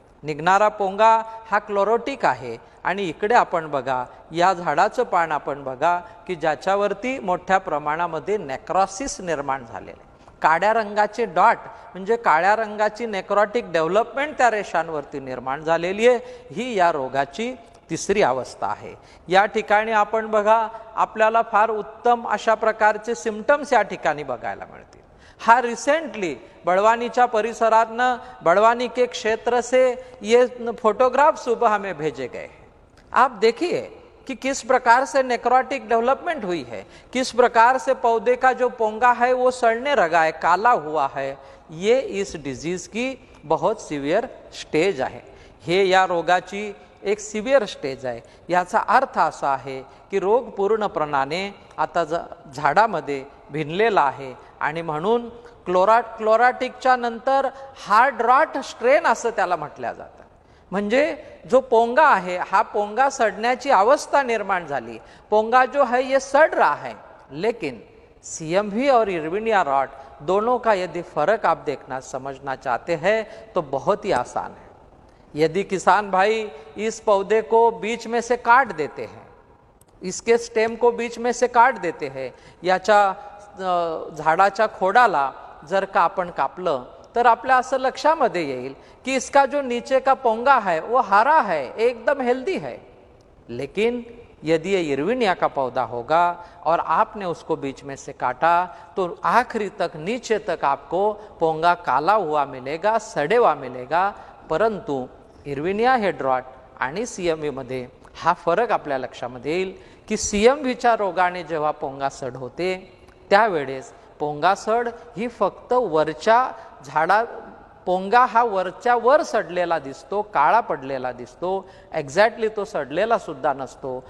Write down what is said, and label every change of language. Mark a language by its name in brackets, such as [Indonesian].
[Marathi] निघणारा पोंगा हा क्लोरोटिक आहे. आणि इकडे आपण बघा या झाडाचं पान आपण बघा की ज्याच्यावरती मोठ्या प्रमाणामध्ये नेक्रॉसिस निर्माण झालेले, काळ्या रंगाचे डॉट म्हणजे काळ्या रंगाची नेक्रॉटिक डेव्हलपमेंट त्या रेषांवरती निर्माण झालेली आहे. ही या रोगाची तिसरी अवस्था आहे. या ठिकाणी आपण बघा आपल्याला फार उत्तम अशा प्रकारचे सिम्पटम्स या ठिकाणी बघायला मिळतील. [Hindi] हाँ रिसेंटली [Marathi] बड़वानीच्या परिसरातनं [Hindi] बड़वानी के क्षेत्र से ये फोटोग्राफ सुबह हमें भेजे गए हैं। आप देखिए कि किस प्रकार से नेक्रोटिक डेवलपमेंट हुई है, किस प्रकार से पौधे का जो पोंगा है वो सड़ने लगा है, काला हुआ है। ये इस डिजीज की बहुत सिवियर स्टेज आहे। [Marathi] हे या रोगाची एक सिवियर स्टेज आहे। याचा अर्थ असा आहे की रोग पूर्णपणाने आता झाडामध्ये भिनलेला आहे आणि म्हणून क्लोराटिकच्या नंतर हार्ड रॉट स्ट्रेन असं त्याला म्हटलं जातं। म्हणजे जो पोंगा आहे हा पोंगा सड़ण्याची अवस्था निर्माण झाली। [Hindi] पोंगा जो है ये सड़ रहा है, लेकिन सीएमवी और इर्विनिया रॉट दोनों का यदि फर्क आप देखना समझना चाहते हैं तो बहुत ही आसान है। यदि किसान भाई इस पौधे को बीच में से काट देते हैं, इसके स्टेम को बीच में से काट देते हैं, [Marathi] याच्या झाडाच्या खोडाला जर का आपण कापलं तर आपल्या असं लक्षामध्ये येईल कि [Hindi] इसका जो नीचे का पोंगा है वो हरा है, एकदम हेल्दी है। लेकिन यदि ये इर्विनिया का पौधा होगा और आपने उसको बीच में से काटा तो आखिरी तक नीचे तक आपको पोंगा काला हुआ मिलेगा, सड़े हुआ मिलेगा। [Marathi] परंतु इर्विनिया हेड रॉट आणि सीएमव्ही मध्ये हा फरक आपल्या लक्षामध्ये येईल की सीएमव्हीच्या रोगाने जेव्हा पोंगा सड होते त्यावेळेस पोंगा सड ही फक्त वरच्या झाडा पोंगा हा वरच्या वर सडलेला दिसतो, काळा पडलेला दिसतो, एक्झॅक्टली तो सडलेला सुद्धा नसतो।